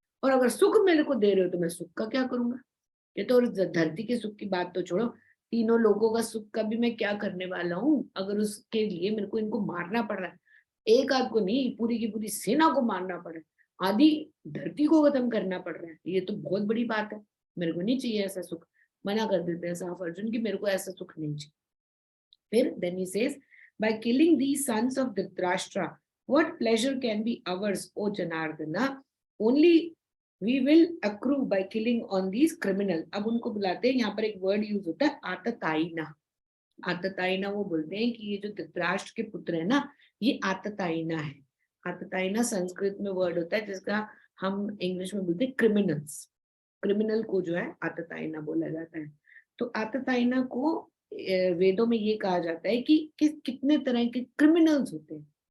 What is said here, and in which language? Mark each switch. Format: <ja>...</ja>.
<hi>और अगर सुख मेरे को दे रहे हो तो मैं सुख का क्या करूंगा, ये तो धरती के सुख की बात तो छोड़ो, तीनों लोगों का सुख का भी मैं क्या करने वाला हूँ, अगर उसके लिए मेरे को इनको मारना पड़ रहा है, एक आध को नहीं पूरी की पूरी सेना को मारना पड़ रहा है, आधी धरती को खत्म करना पड़ रहा है, ये तो बहुत बड़ी बात है, मेरे को नहीं चाहिए ऐसा सुख। मना कर देते हैं साफ अर्जुन की मेरे को ऐसा सुख नहीं चाहिए।</hi> <en>फिर then he says, by killing these sons of Dhritarashtra, what pleasure can be ours, O Janardana? Only we will accrue by killing on these criminal.</en> <hi>अब उनको बुलाते हैं, यहाँ पर एक वर्ड यूज होता है आततायिना। आततायिना वो बोलते हैं कि ये जो धृतराष्ट्र के पुत्र है ना, ये आततायिना है। आततायिना संस्कृत में वर्ड होता है जिसका हम इंग्लिश में बोलते हैं क्रिमिनल्स। क्रिमिनल को जो है आततायिना बोला जाता है। तो आततायिना को वेदों में ये कहा जाता है कि कितने तरह के क्रिमिनल्स होते हैं।</hi>